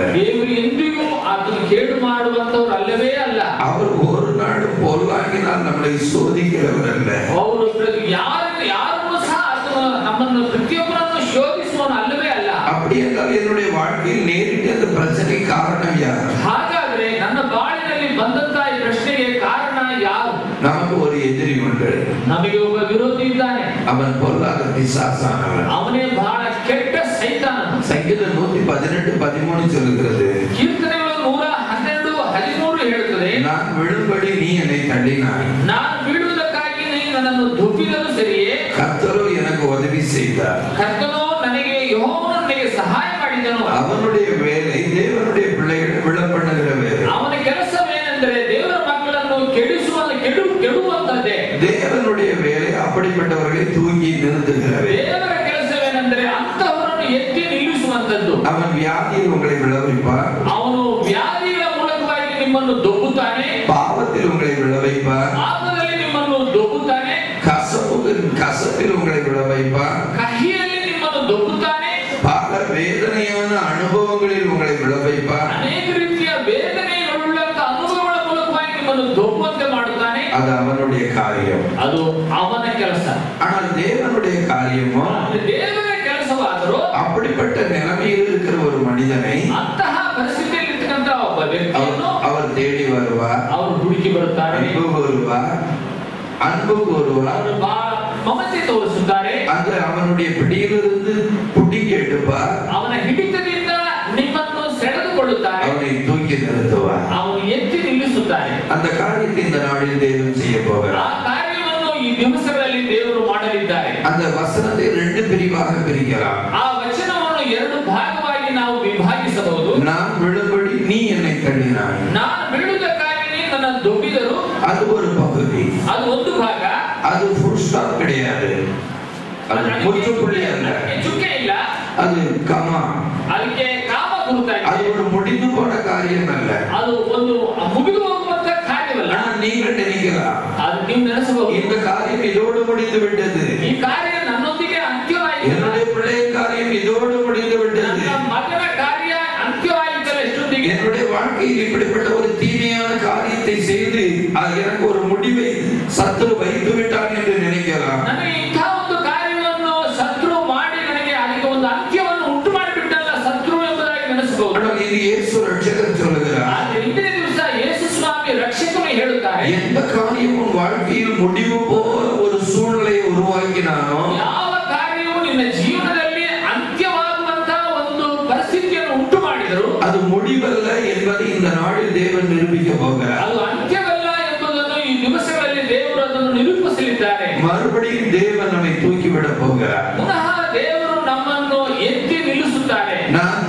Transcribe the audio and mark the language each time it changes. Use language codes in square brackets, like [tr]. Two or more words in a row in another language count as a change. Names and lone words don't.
[kn] ದೇವರು ಎಂದಿಗೂ ಅದನ್ನು ಕೇಡು ಮಾಡುವಂತವರು ಅಲ್ಲವೇ ಅಲ್ಲ. [ta] அவர் ஒரு நாள் பொல்லாங்கினால் நம்மளை சோதிக்கிறவர் அல்ல. [kn] ಅವರು ಯಾರನ್ನು ಸಹ ನಮ್ಮನ್ನು ಪ್ರತಿಯೊಬ್ಬರನ್ನು ಶೋಧಿಸುವನು ಅಲ್ಲವೇ ಅಲ್ಲ. [ta] அப்படி என்றால் என்னுடைய வாழ்க்கையில் நேரிட்ட அந்த பிரச்சனை காரணம் யார்? [kn] ಹಾಗಾದ್ರೆ ನನ್ನ ಬಾಳಿನಲ್ಲಿ ಬಂದಂತಹ ಈ ಪ್ರಶ್ನೆಗೆ ಕಾರಣ ಯಾರು? [ta] நமக்கு ஒரு எதிரி உண்டு. [kn] ನಮಗೆ ಒಬ್ಬ ವಿರೋಧಿ ಇದ್ದಾನೆ. [ta] அவன் பொல்லாத பிசாசானவன். [kn] ಅವನೇ ಬಹಳ ಕೆಟ್ಟ ಸೈತಾನ. [ta] சங்கீதம் 118:13 சொல்லுகிறது, [kn] ಕೀರ್ತನೆಗಳು 112:13 ಹೇಳುತ್ತದೆ, [ta] நான் விழும்படி நீ என்னை தள்ளினாய், [kn] ನಾನು ಬೀಳುವುದಕ್ಕಾಗಿ ನೀ ನನ್ನನ್ನು ದುಬ್ಬಿದರೂ ಸರಿಯೇ, [ta] கர்த்தரோ எனக்கு உதவி செய்தார். [kn] ಕರ್ತನೋ ಯೆಹೋವನು ನನಗೆ ಸಹಾಯ ಮಾಡಿದನು. [ta] அவனுடைய வேலை தேவனுடைய பிள்ளைகளை விழ பண்ணுகிற வேலை. [kn] ಅವನ ಕೆಲಸವೇನೆಂದರೆ ದೇವರ ಮಕ್ಕಳನ್ನು ಕೆಡುವಂತದ್ದೇ. [ta] தேவனுடைய வேலை அப்படிப்பட்டவர்களை தூக்கி நிறுத்துகிற வேலை. [kn] ದೇವರ ಕೆಲಸವೇನೆಂದರೆ ಅಂತಹವರನ್ನು ಎತ್ತಿ ನಿಲ್ಲಿಸುವಂತದ್ದು. [ta] அவன் வியாதியில் உங்களை விளைவிப்பார். [kn] ಅವನು ವ್ಯಾಧಿಗಳ ಮೂಲಕವಾಗಿ ನಿಮ್ಮನ್ನು ದೊಬ್ಬುತ್ತಾನೆ. [ta] பாவத்தில் உங்களை விளைவிப்பார். [kn] ಪಾಪದಲ್ಲಿ ನಿಮ್ಮನ್ನು ದೊಬ್ಬುತ್ತಾನೆ. [ta] கசப்பில் உங்களை விளைவிப்பார். [kn] ಕಹಿಯಲ್ಲಿ ನಿಮ್ಮನ್ನು ದೊಬ್ಬುತ್ತಾನೆ. [ta] பல வேதனையான அனுபவங்களில் உங்களை விளைவிப்பார். [kn] ಅನೇಕ ರೀತಿಯ ವೇದನೆಗಳುಳ್ಳಂತ ಅನುಭವಗಳ ಮೂಲಕವಾಗಿ ನಿಮ್ಮನ್ನು ದೊಬ್ಬುವಂತೆ ಮಾಡುತ್ತಾನೆ. [ta] அது அவனுடைய காரியம். [kn] ಅದು ಅವನ ಕೆಲಸ. [ta] ஆனால் தேவனுடைய காரியமோ, [kn] ದೇವರ ಕೆಲಸವಾದರೂ [ta] அப்படிப்பட்ட நிலைமையில் இருக்கிற ஒரு மனிதனை [kn] ಅಂತಹ ಪರಿಸ್ಥಿತಿಯಲ್ಲಿ ಇರ್ತಕ್ಕಂಥ ಒಬ್ಬ ವ್ಯಕ್ತಿಯನ್ನು [ta] அவர் தேடி வருவார். [kn] ಅವರು ಹುಡುಕಿ ಬರುತ್ತಾರೆ. [ta] அன்பு கூறுவார். [kn] ಅವರು ಮಮತೆ ತೋರಿಸುತ್ತಾರೆ. [ta] அந்த அவனுடைய பிடியிலிருந்து புடிங்கி எடுப்பார். [kn] ಅವನ ಹಿಡಿತದಿಂದ ನಿಮ್ಮನ್ನು ಸೆಳೆದುಕೊಳ್ಳುತ್ತಾರೆ. [ta] அவனை தூக்கி நிறுத்துவார். [kn] ಅವನು ಎತ್ತಿ ನಿಲ್ಲಿಸುತ್ತಾರೆ. [ta] அந்த காரியத்தை இந்த நாளில் தேவன் செய்ய போகிறார். [kn] ಆ ಕಾರ್ಯವನ್ನು ಈ ದಿವಸಗಳಲ್ಲಿ ದೇವರು ಮಾಡಲಿದ್ದಾರೆ. [ta] அந்த வசனத்தை 2 பிரிவாக பிரிக்கலாம். [kn] ಆ ವಚನವನ್ನು 2 ಭಾಗವಾಗಿ ನಾವು ವಿಭಾಗಿಸಬಹುದು. [ta] நான் விழும்படி நீ என்னை தள்ளினாய். [kn] ನಾನು ಬೀಳುವುದಕ್ಕಾಗಿ ನೀ ನನ್ನನ್ನು ದೊಬ್ಬಿದರು. [ta] அது ஒரு பகுதி. [kn] ಅದು ಒಂದು ಭಾಗ. [ta] அது [en] full stop [ta] கிடையாது. அது முற்றுப்புள்ளி அல்ல. [kn] ಚುಕ್ಕೆ ಇಲ್ಲ. [ta] அது கமா. [kn] ಅದಕ್ಕೆ ಕಾಮ ಗುರುತಾಗಿದೆ. [ta] அது ஒரு முடிந்து போன காரியம் அல்ல. [kn] ಅದು ಒಂದು ಮುಗಿದು ಹೋಗುವಂತ ಕಾರ್ಯವಲ್ಲ. [ta] நீங்கள் நினைக்கலாம், [kn] ಅದು ನೀವು ನೆನೆಸಬಹುದು, [ta] இந்த காரியம் இதோடு முடிந்து விட்டது. [kn] ಈ ಕಾರ್ಯ ನನ್ನೊಂದಿಗೆ ಅಂತ್ಯವಾಯಿತು. [ta] என்னுடைய பிள்ளையின் காரியம் இதோடு முடிந்து விட்டது. [kn] ನನ್ನ ಮಗನ ಕಾರ್ಯ ಅಂತ್ಯವಾಯಿತಲ್ಲ ಎಷ್ಟೊಂದಿಗೆ. [ta] என்னுடைய வாழ்க்கையில் இப்படிப்பட்ட ஒரு தீமையான காரியத்தை செய்து எனக்கு ஒரு முடிவை சத்துரு வைத்து விட்டான் என்று நினைக்கலாம். [kn] ನನಗೆ ಇಂಥ ಒಂದು ಕಾರ್ಯವನ್ನು ಶತ್ರು ಮಾಡಿ ನನಗೆ ಅದಕ್ಕೆ ಒಂದು ಅಂತ್ಯವನ್ನು ಉಂಟು ಮಾಡಿಬಿಟ್ಟಲ್ಲ ಶತ್ರು ಎಂಬುದಾಗಿ ನೆನೆಸಬಹುದು. [ta] ஆனால் இது இயேசு ரட்சகர் சொல்லுகிறார். [kn] ಆದರೆ ಇಂದಿನ ದಿವಸ ಯೇಸು ಸ್ವಾಮಿ ರಕ್ಷಕನು ಹೇಳುತ್ತಾರೆ, [ta] எந்த காரியம் உன் வாழ்க்கையில் முடிவு போல ஒரு சூழ்நிலையை உருவாக்கினானோ, [kn] ಯಾವ ಕಾರ್ಯವು ನಿನ್ನ ಜೀವನದಲ್ಲಿ ಅಂತ್ಯವಾಗುವಂತಹ ಒಂದು ಪರಿಸ್ಥಿತಿಯನ್ನು ಉಂಟು ಮಾಡಿದರು, [ta] அது முடிவல்ல என்பதை இந்த நாளில் தேவன் நிரூபிக்க போகிறார். [kn] ಅದು ಅಂತ್ಯವಲ್ಲ ಎಂಬುದನ್ನು ಈ ದಿವಸಗಳಲ್ಲಿ ದೇವರು ಅದನ್ನು ನಿರೂಪಿಸಲಿದ್ದಾರೆ. [ta] மறுபடியும் தேவன் நம்மை தூக்கிவிட போகிறார். [kn] ಪುನಃ ದೇವರು ನಮ್ಮನ್ನು ಎತ್ತಿ ನಿಲ್ಲಿಸುತ್ತಾರೆ. [ta] நான்